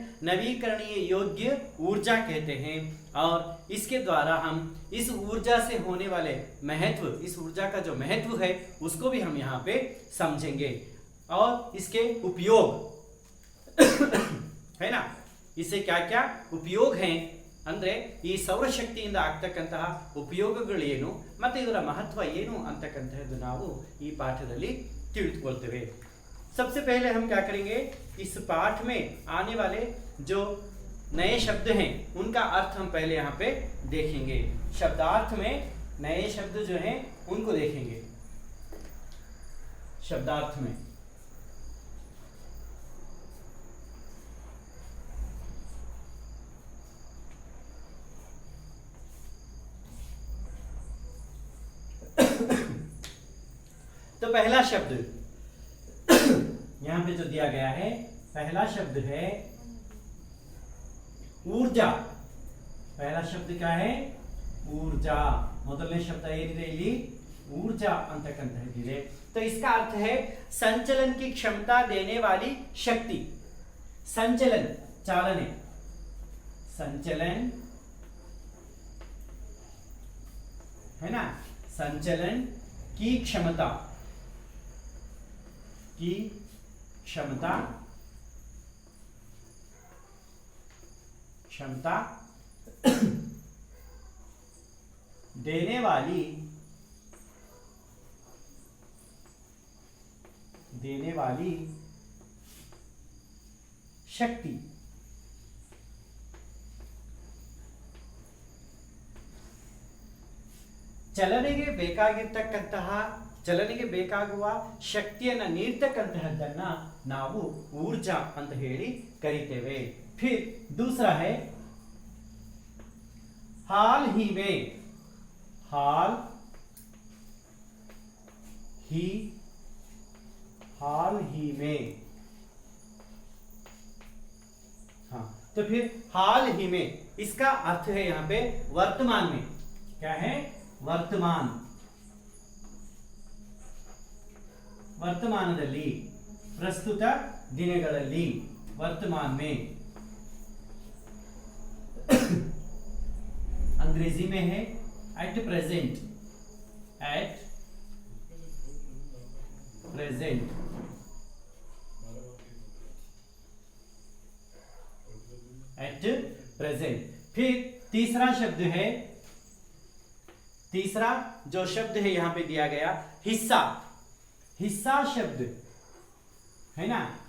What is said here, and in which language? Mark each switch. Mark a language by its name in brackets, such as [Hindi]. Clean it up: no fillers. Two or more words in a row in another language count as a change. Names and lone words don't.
[Hindi] नवीकरणीय योग्य ऊर्जा कहते हैं। और इसके द्वारा हम इस ऊर्जा से होने वाले महत्व, इस ऊर्जा का जो महत्व है उसको भी हम यहाँ पे समझेंगे और इसके उपयोग है ना, इससे क्या क्या उपयोग हैं, [Kannada] ಅಂದ್ರೆ ಈ ಸೌರಶಕ್ತಿಯಿಂದ ಆಗ್ತಕ್ಕಂತಹ ಉಪಯೋಗಗಳೇನು ಮತ್ತೆ ಇದರ ಮಹತ್ವ ಏನು ಅಂತಕ್ಕಂತಹದ್ದು ನಾವು ಈ ಪಾಠದಲ್ಲಿ ತಿಳಿದುಕೊಳ್ಳುತ್ತೇವೆ। [Hindi] सबसे पहले हम क्या करेंगे? इस पाठ में आने वाले जो नए शब्द हैं उनका अर्थ हम पहले यहाँ पे देखेंगे। शब्दार्थ में नए शब्द जो हैं उनको देखेंगे। शब्दार्थ में तो पहला शब्द यहां पे जो दिया गया है, पहला शब्द है ऊर्जा। पहला शब्द क्या है? ऊर्जा। [Kannada] ಮೊದಲನೇ ಶಬ್ದ ಏನಿದೆ ಇಲ್ಲಿ? ऊर्जा ಅಂತಕ್ಕಂತಹದ್ದಿದೆ। [Hindi] तो इसका अर्थ है संचलन की क्षमता देने वाली शक्ति। संचलन, चालने, संचलन, है ना, संचलन की क्षमता, की क्षमता क्षमता देने वाली शक्ति। [Kannada] ಚಲನೆಗೆ ಬೇಕಾಗುವ ಶಕ್ತಿಯನ್ನು ನೀಡ್ತಕ್ಕಂತಹದ್ದನ್ನ ನಾವು ऊर्जा ಅಂತ ಹೇಳಿ ಕರೀತೇವೆ। [Hindi] फिर दूसरा है हाल ही में हाँ, तो फिर हाल ही में इसका अर्थ है यहां पे वर्तमान में। क्या है? वर्तमानದಲ್ಲಿ, [Kannada] ಪ್ರಸ್ತುತ ದಿನಗಳಲ್ಲಿ, [Hindi] वर्तमान में। अंग्रेजी में है [English] at present. [Hindi] फिर तीसरा जो शब्द है यहां पे दिया गया हिस्सा शब्द है ना।